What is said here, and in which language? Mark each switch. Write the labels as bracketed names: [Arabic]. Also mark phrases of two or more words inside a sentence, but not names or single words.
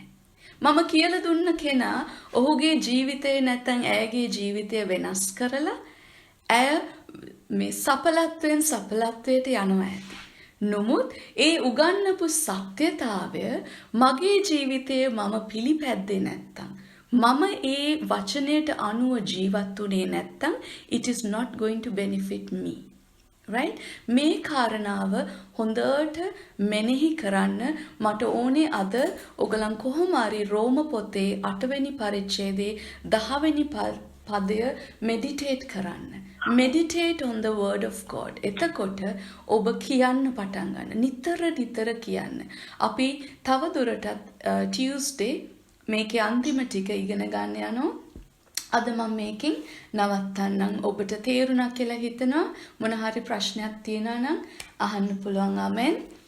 [Sinhala] මම කියලා දුන්න කෙනා ඔහුගේ ජීවිතේ නැත්තම් ඇයගේ ජීවිතය වෙනස් කරලා ඇය මේ සඵලත්වයෙන් සඵලත්වයට යනවා ඇති. නමුත් ඒ උගන්වපු සත්‍යතාවය මගේ ජීවිතයේ මම පිළිපැද්දේ නැත්තම් මම ඒ වචනයට අනුව ජීවත් වුණේ නැත්තම් [English] it is not going to benefit me. Right? [Sinhala] මේ කාරණාව හොඳට මෙනෙහි කරන්න මට ඕනේ අද ඔයගලන් කොහොම හරි රෝම පොතේ 8 වෙනි පරිච්ඡේදයේ 10 වෙනි පදය මෙඩිටේට් කරන්න. [English] Meditate on the word of God. [Sinhala] එතකොට ඔබ කියන්න පටන් ගන්න. නිතර කියන්න. අපි තව දුරටත් Tuesday මේකේ අන්තිම ටික ඉගෙන ගන්න යනවා. අද මම මේකෙන් නවත්තන්නම්. ඔබට තේරුණා කියලා හිතනවා. මොන හරි ප්‍රශ්නයක් තියෙනවා නම් අහන්න පුළුවන්.